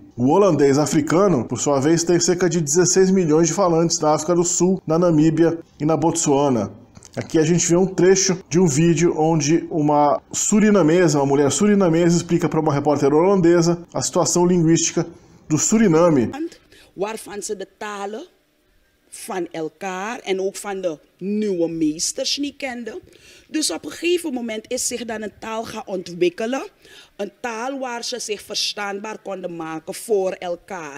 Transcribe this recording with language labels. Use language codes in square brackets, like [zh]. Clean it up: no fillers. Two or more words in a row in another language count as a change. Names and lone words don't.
[pt] O holandês africano, por sua vez, tem cerca de 16 milhões de falantes na África do Sul, na Namíbia e na Botsuana. Aqui a gente vê um trecho de um vídeo onde uma mulher surinamesa, explica para uma repórter holandesa a situação linguística do Suriname. [nl] Waarvan ze de talen van elkaar en ook van de nieuwe meesters niet kenden. Dus op een gegeven moment is zich dan een taal gaan ontwikkelen. Een taal waar ze zich verstaanbaar konden maken voor elkaar.